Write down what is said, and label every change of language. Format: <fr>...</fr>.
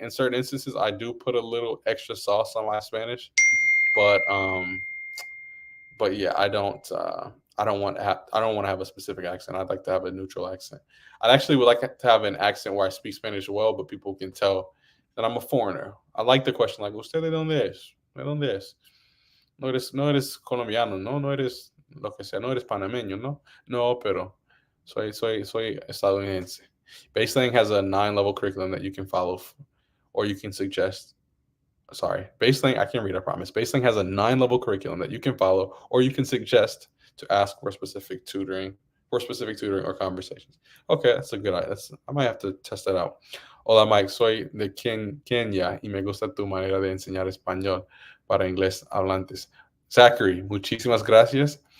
<en>In certain instances, I do put a little extra sauce on my Spanish, but yeah, I don't. I don't want to have a specific accent. I'd like to have a neutral accent. I actually would like to have an accent where I speak Spanish well, but people can tell that I'm a foreigner. I like the question like,</en> <es>"Usted de dónde es? ¿De dónde es? No eres colombiano, no, no eres lo que sea, no eres panameño, no, no, pero soy estadounidense."</es> <en>Baseline has a 9 level curriculum that you can follow, or you can suggest. Sorry, Baseline. I can't read. I promise. Baseline has a 9 level curriculum that you can follow, or you can suggest to ask for specific tutoring or conversations. Okay, that's a good idea. I might have to test that out.</en> <es>Hola, Mike. Soy de Kenia y me gusta tu manera de enseñar español para inglés hablantes. Zachary, muchísimas gracias.</es>